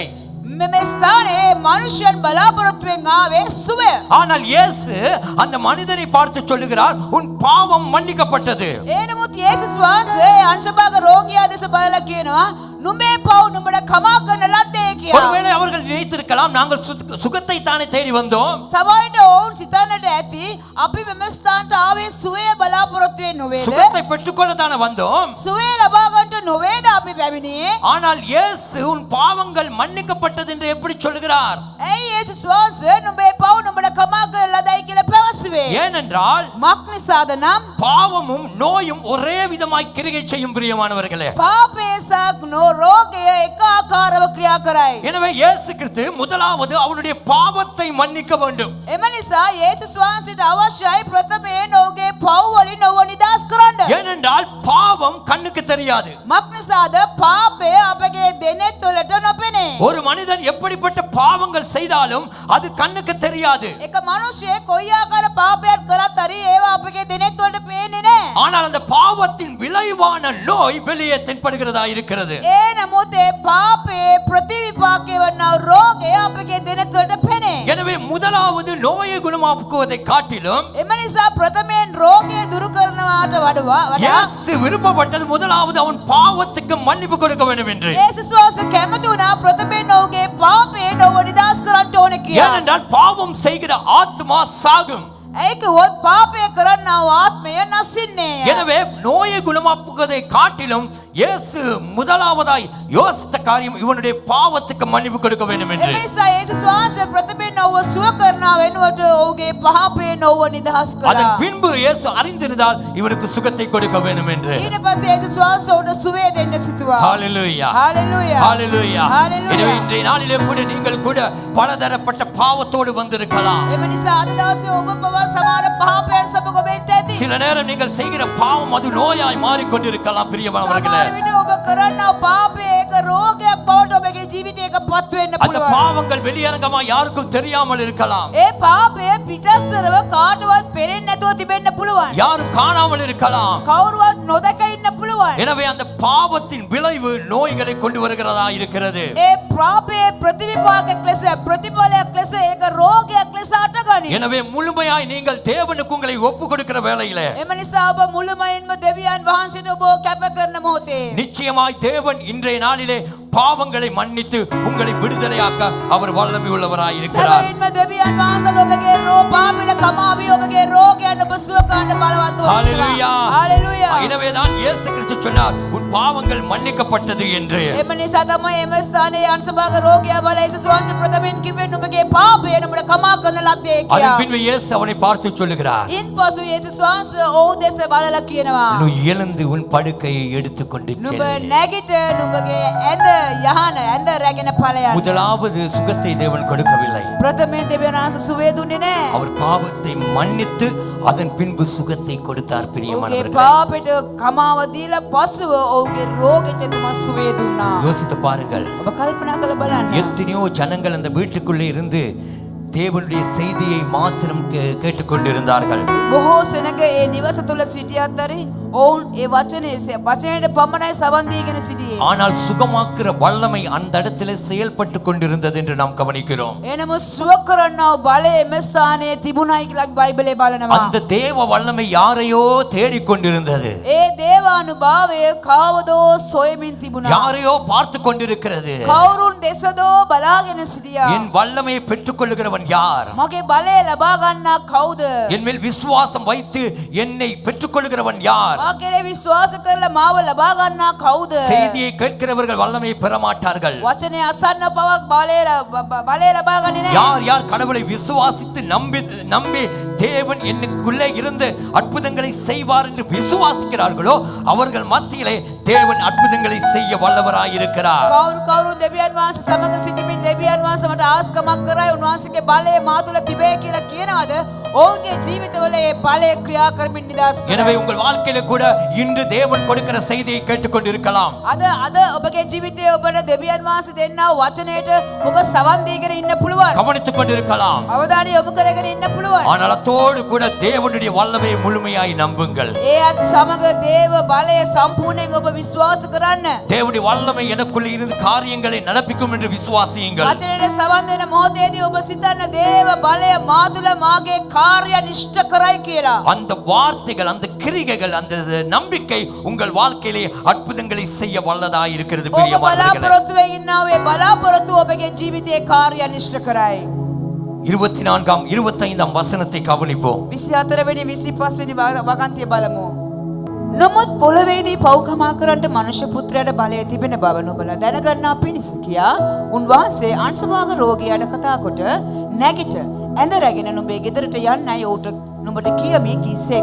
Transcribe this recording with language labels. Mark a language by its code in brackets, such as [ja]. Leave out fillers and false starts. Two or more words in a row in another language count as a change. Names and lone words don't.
[si] මේ ස්ථානයේ මනුෂ්‍යයන් බලාපොරොත්තුවෙන් ආවේ සුවය. [ta] ஆனால் இயேசு அந்த மனிதனை பார்த்து சொல்லுகிறார், உன் பாவம் மன்னிக்கப்பட்டது. [si] ඒ නමුත් යේසුස් වහන්සේ අංශභාග රෝගියා දෙස බලලා කියනවා නුඹේ පව් නුඹට කමා කරන ලද්දේ කියලා. [ta] ஒருவேளை அவர்கள் நினைத்திருக்கலாம், நாங்கள் சுகத்தை தானே தேடி வந்தோம். [si] සමහරවිට ඔවුන් සිතන්නට ඇති අපි මෙම ස්ථානට ආවේ සුවය බලාපොරොත්තුවෙන් නොවේද? [ta] சுகத்தை பெற்றுக்கொள்ள தானே வந்தோம். [si] සුවය ලබා ගන්නට නොවේද අපි පැමිණියේ? [ta] ஆனால் இயேசு உன் பாவங்கள் மன்னிக்கப்பட்டது என்று எப்படி சொல்கிறார்? [si] ඇයි යේසුස් වහන්සේ නුඹේ පව් නුඹට කමා කරන ලදයි කියලා පැවසුවේ? [ta] ஏனென்றால் [si] මක් නිසාද නම් [ta] பாவமும் நோயும் ஒரே விதமாய் கிரியை செய்யும் பிரியமானவர்களே. [si] පාපය සහ රෝගය එක ආකාරව ක්‍රියා කරයි. [ta] எனவே இயேசு கிறிஸ்து முதலாவது அவருடைய பாவத்தை மன்னிக்க வேண்டும். [si] එම නිසා යේසුස් වහන්සේට අවශ්‍යයි ප්‍රථමයෙන් ඔහුගේ පව් වලින් ඔහුව නිදහස් කරන්න. [ta] ஏனென்றால் பாவம் கண்ணுக்கு தெரியாது. [si] මක් නිසාද පාපය අපගේ දෙනෙත් වලට නොපෙනේ. [ta] ஒரு மனிதன் எப்படிப்பட்ட பாவங்கள் செய்தாலும் அது கண்ணுக்கு தெரியாது. [si] එක මිනිහෙක් කොයි ආකාර පාපයක් කරත් හරි ඒවා අපගේ දෙනෙත් වලට පේන්නේ නැහැ. [ta] ஆனால் அந்த பாவத்தின் விளைவான நோய் வெளியே தென்படுகிறதா இருக்கிறது. [si] ඒ නමුත් ඒ පාපේ ප්‍රතිවිපාකේ වන රෝගය අපගේ දෙනෙත් වලට පෙනේ. [ta] எனவே முதலாவது நோயை குணமாக்குவதை காட்டிலும் [si] එම නිසා ප්‍රථමයෙන් රෝගය දුරු කරනවාට වඩා [ta] இயேசு விருப்பப்பட்டது முதலாவது அவன் பாவத்துக்கு மன்னிப்பு கொடுக்க வேண்டும் என்று. [si] යේසුස් වහන්සේ කැමති වුණා ප්‍රථමයෙන් ඔහුගේ පාපයෙන් ඔහුව නිදහස් කරන්න ඕනේ කියලා. [ta] ஏனென்றால் பாவம் செய்கிற ஆத்மா சாகும். [si] ඒ කිව්වොත් පාපය කරන්නව ආත්මය නැසින්නේය. [ta] எனவே நோயை குணமாக்குவதை காட்டிலும் இயேசு முதலாவதாய் யோசித்த காரியம் இவனுடைய பாவத்துக்கு மன்னிப்பு கொடுக்க வேண்டும் என்று. [si] එම නිසා යේසුස් වහන්සේ ප්‍රථමයෙන් ඔහුව සුව කරනවා වෙනුවට ඔහුගේ පාපයෙන් ඔහුව නිදහස් [ta] அதன் [si] කළා. [ta] பின்பு இயேசு அறிந்திருந்தால் இவனுக்கு சுகத்தை கொடுக்க வேண்டும் என்று. [si] ඊට පස්සේ යේසුස් වහන්සේ ඔහුට සුවය දෙන්න සිතුවා. [ta] ஹalleluya [si] හalleluya [ta] ஹalleluya. [si] Hallelujah. [ta] எனவே இன்றைய நாளிலே கூட நீங்கள் கூட பலதரப்பட்ட பாவத்தோடு வந்திருக்கலாம். [si] එම නිසා අද දවසේ ඔබ පවා සමහර පාපයන් සමග වෙන්න ඇති. [ta] சில நேரம் நீங்கள் செய்கிற பாவம் அது நோயாய் மாறிக்கொண்டிருக்கலாம் பிரியமானவர்களே. [si] සමහර විට ඔබ කරන්නව පාපය ඒක රෝගයක් බවට ඔබගේ ජීවිතයක පත් වෙන්න [ta] அந்த [si] පුළුවන්. [ta] பாவங்கள் வெளியரங்கமா யாருக்கும் தெரியாமல் இருக்கலாம். [si] ඒ පාපය පිටස්තරව කාටවත් පෙරෙන්නේ නැතුව තිබෙන්න පුළුවන්. [ta] யாரும் காணாமல் இருக்கலாம். [si] කවුරුවත් නොදක ඉන්න පුළුවන්. පුළුවන්. [ta] எனவே அந்த பாவத்தின் விளைவு நோய்களை கொண்டு வருகிறதா இருக்கிறது. [si] ඒ පාපයේ ප්‍රතිවිපාකයක් ලෙස ප්‍රතිඵලයක් ලෙස ඒක රෝගයක් ලෙස අටගනී. [ta] எனவே முழுமையாய் நீங்கள் தேவனுக்கு உங்களை ஒப்பு கொடுக்கிற வேளையிலே [si] එම නිසා ඔබ මුළුමනින්ම දෙවියන් වහන්සේට ඔබ කැප කරන මොහොතේ [ta] நிச்சயமாய் தேவன் இன்றைய நாளிலே பாவங்களை மன்னித்து உங்களை விடுதலையாக்க அவர் வல்லமை உள்ளவராய் இருக்கிறார். [si] සැබවින්ම දෙවියන් වහන්සේ ඔබගේ පාපයට කමාවි ඔබගේ රෝගයන් ඔබ සුව කරන්න බලවත් වූ [ta] ஹalleluya. [si] හalleluya. [ta] எனவேதான் இயேசு கிறிஸ்து சொன்னார் உன் பாவங்கள் மன்னிக்கப்பட்டது என்று. [si] එම නිසා තමයි එම ස්ථානයේ අංශභාග රෝගියා බල යේසුස් වහන්සේ ප්‍රථමයෙන් කිව්වේ නුඹගේ පාපය නුඹට කමා කරන ලද්දේ [ta] அதன் [si] කියා. [ta] பின்பு இயேசு அவனை பார்த்து சொல்லுகிறார் [si] ඉන්පසු යේසුස් වහන්සේ ඔහු දෙස බලලා කියනවා [ta] நீ எழுந்து உன் படுக்கையை எடுத்துக்கொண்டு [si] නුඹ [ta] செல். [si] නැගිට නුඹගේ ඇඳ යහන ඇඳ රැගෙන ඵලයන්. [ta] முதலாவது சுகத்தை தேவன் கொடுக்கவில்லை. [si] ප්‍රථමයෙන් දෙවියන් වහන්සේ සුවේ දුන්නේ නැහැ. [ta] அவர் பாவத்தை மன்னித்து அதன் பின்பு சுகத்தை கொடுத்தார். [si] ඔහුගේ [ta] பிரியமானவர்களே, [si] පාපයට කමාව දීලා පසුව ඔහුගේ රෝගෙට තුමා සුවේ දුන්නා. [ta] யோசித்து பாருங்கள். [si] ඔබ කල්පනා කරලා බලන්න. [ta] எத்தனையோ ஜனங்கள் அந்த வீட்டுக்குள்ளே இருந்து தேவனுடைய செய்தியை மாத்திரம் கேட்டுக்கொண்டிருந்தார்கள். [si] බොහෝ සෙනඟ ඒ නිවස තුල සිටියත් හරි ඔවුන් ඒ වචනයට පමණයි සවන් දීගෙන සිටියේ. [ta] ஆனால் சுகமாக்குற வல்லமை அந்த இடத்துல செயல்பட்டு கொண்டிருந்தது என்று நாம் கவனிக்கிறோம். [si] එනම සුව කරන්නව බලය එම ස්ථානයේ තිබුණයි කියලා බයිබලයේ බලනවා. [ta] அந்த தேவ வல்லமை யாரையோ தேடிக்கொண்டிருந்தது. [si] ඒ දේවානුභාවය කවදෝ සොයමින් තිබුණා. [ta] யாரையோ பார்த்து கொண்டிருக்கிறது. [si] කවුරුන් දෙසදෝ බලාගෙන සිටියා. [ta] என் வல்லமையை பெற்றுக்கொள்ளுகிறவன் யார்? [si] මගේ බලය ලබා ගන්නා කවුද? [ta] என் மேல் விசுவாசம் வைத்து என்னை பெற்றுக்கொள்ளுகிறவன் யார்? [si] මා කෙරේ විශ්වාස කරලා මාව ලබා ගන්නා කවුද? [ta] செய்தியை கேட்கிறவர்கள் வல்லமையை பெற மாட்டார்கள். [si] වචනේ අසන්න පවක් බලය ලබා ගන්නේ නැහැ. [ta] யார் யார் கடவுளை விசுவாசித்து நம்பி தேவன் என்னுக்குள்ளே இருந்து அற்புதங்களை செய்வார் என்று விசுவாசிக்கிறார்களோ அவர்கள் மத்தியிலே தேவன் அற்புதங்களை செய்ய வல்லவராய் இருக்கிறார். [si] කවුරු දෙවියන් වහන්සේ සමග සිටමින් දෙවියන් වහන්සේ මට ආස්කමක් කරයි උන්වහන්සේගේ බලය මා තුල තිබේ කියලා කියනවාද? ඔවුන්ගේ ජීවිතවල ඒ බලය ක්‍රියා කරමින් නිදහස් කරයි. [ta] எனவே உங்கள் வாழ்க்கையில கூட இன்று தேவன் கொடுக்கிற செய்தியை கேட்டுக்கொண்டிருக்கலாம். [si] අද ඔබගේ ජීවිතයේ ඔබට දෙවියන් වහන්සේ දෙන්නා වූ වචනයට ඔබ සවන් දීගෙන ඉන්න පුළුවන්. [ta] கவனித்துக் கொண்டிருக்கலாம். [si] අවධානය යොමු කරගෙන ඉන්න පුළුවන්. [ta] ஆனால் அத்தோடு கூட தேவனுடைய வல்லமையை முழுமையாய் நம்புங்கள். [si] ඒත් සමග දේව බලය සම්පූර්ණයෙන් ඔබ විශ්වාස කරන්න. [ta] தேவனுடைய வல்லமை எனக்குள்ளே இருந்து காரியங்களை நடப்பிக்கும் என்று விசுவாசியுங்கள். [si] වචනයට සවන් දෙන මොහොතේදී ඔබ සිතන්න දේව බලය මා තුල මාගේ කාර්ය නිෂ්ඨ කරයි කියලා. [ta] அந்த வார்த்தைகள், அந்த கிரிகைகள், அந்த நம்பிக்கை உங்கள் வாழ்க்கையிலே அற்புதங்களை செய்ய வல்லதாய் இருக்கிறது. [si] ඔබ [ta] பிரியமானவர்களே, [si] බලාපොරොත්තු වෙ ඉන්නා වේ බලාපොරොත්තු ඔබගේ ජීවිතයේ කාර්ය නිෂ්ඨ කරයි. [ta] 24 25 வசனத்தை கவனிப்போம். [si] 24 වෙනි 25 වෙනි වගන්තිය බලමු. නමුත් පොළවේදී පව්කමා කරන්නට මනුෂ්‍ය පුත්‍රයාට බලය තිබෙන බව නුඹලා දැනගන්නා පිණිස කියා උන්වහන්සේ අංශභාග රෝගියාට කතා කොට නැගිට ඇඳ රැගෙන නුඹේ ගෙදරට යන්නයි ඔහුට නුඹට කියමි කීසේක.